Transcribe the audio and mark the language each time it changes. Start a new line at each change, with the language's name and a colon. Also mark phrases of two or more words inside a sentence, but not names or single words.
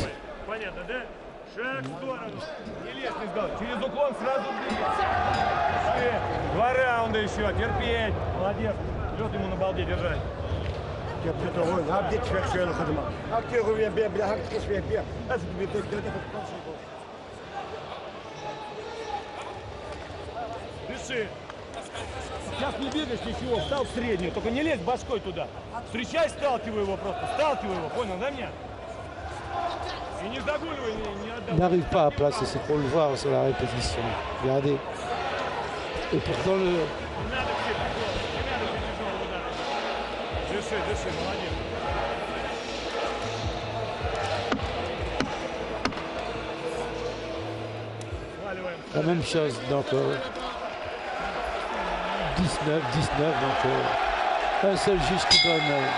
Russian: Понятно, да? Шаг в сторону. Не лезь, не сдал. Через уклон сразу двигаться. Два раунда еще. Терпеть. Молодец. Лед ему на балде держать.
Arabic: هبديت تفيق شويه الخدمه هاك تيغوي بها بلا هاك تقيس فيه بها افد بيدك
Russian: Дыши. Сейчас не бегаешь ничего, встал в среднюю, только не лезь башкой туда. Встречай, сталкивай его просто, сталкивай его, понял, да меня? И не загуливай, не отдавай.
French: Il n'arrive pas à placer, c'est pour le voir sur la répétition. Regardez. Et pourtant le.
Russian: Не надо все тяжело, не надо все тяжело удара. Дыши, дыши, молодец.
French: la même chose. Donc 19, donc un seul juge qui donne.